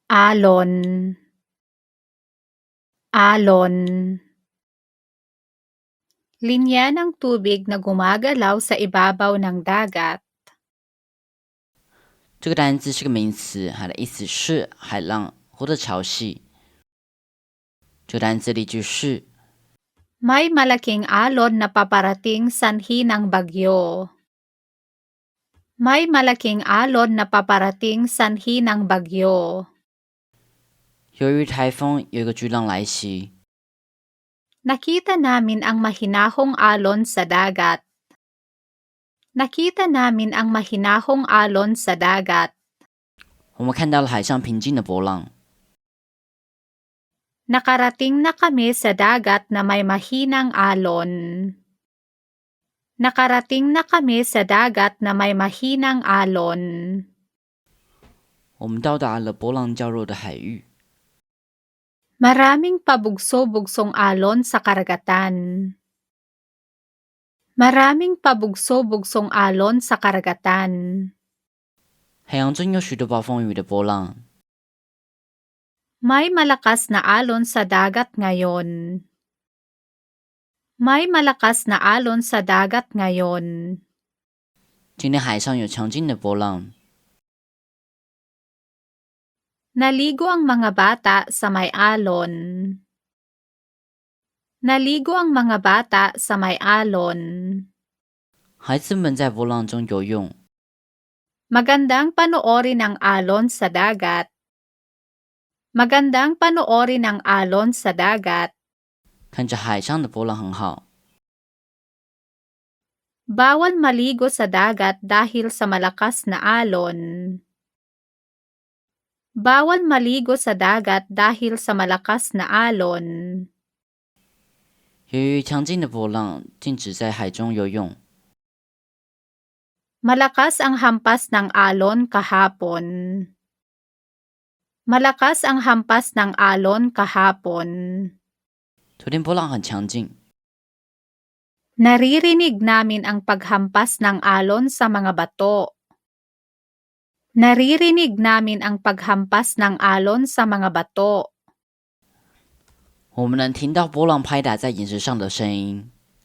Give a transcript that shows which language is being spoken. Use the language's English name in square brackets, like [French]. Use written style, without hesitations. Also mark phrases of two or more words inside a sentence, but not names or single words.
[Filipino] alon, alon. Linya ng tubig na gumagalaw sa ibabaw ng dagat. [Chinese] 这个单字是个名词，它的意思是海浪或者潮汐。这个单字例句是 [Filipino] May malaking alon na paparating sanhi ng bagyo. May malaking alon na paparating sanhi ng bagyo. [Chinese] 由于台风有一个巨浪来袭， [Filipino] Nakita namin ang mahinahong alon sa dagat. Nakita namin ang mahinahong alon sa dagat. [Chinese] 我们看到了海上平静的波浪。 [Filipino] Nakarating na kami sa dagat na may mahinang alon. Nakarating na kami sa dagat na may mahinang alon. [Chinese] 我们到达了波浪较弱的海域。 [Filipino] Maraming pabugso-bugsong alon sa karagatan. Maraming pabugso-bugsong alon sa karagatan. [Chinese] 海洋中有许多暴风雨的波浪。 [Filipino] May malakas na alon sa dagat ngayon. May malakas na alon sa dagat ngayon. [Chinese] 今天海上有强劲的波浪。 [Filipino] Naligo ang mga bata sa may alon. Naligo ang mga bata sa may alon. [Chinese] 孩子们在波浪中游泳。 [Filipino] Magandang panoorin ang alon sa dagat. Magandang panoorin ang alon sa dagat. [Chinese] 看着海上的波浪很好。 [Filipino] Bawal maligo sa dagat dahil sa malakas na alon. Bawal maligo sa dagat dahil sa malakas na alon. [Chinese] 由于强劲的波浪，禁止在海中游泳。 [Filipino] Malakas ang hampas ng alon kahapon. Malakas ang hampas ng alon kahapon. [Chinese] 昨天波浪很强劲。 [Filipino] Naririnig namin ang paghampas ng alon sa mga bato. Naririnig namin ang paghampas ng alon sa mga bato. [Chinese] 我们能听到波浪拍打在岩石上的声音。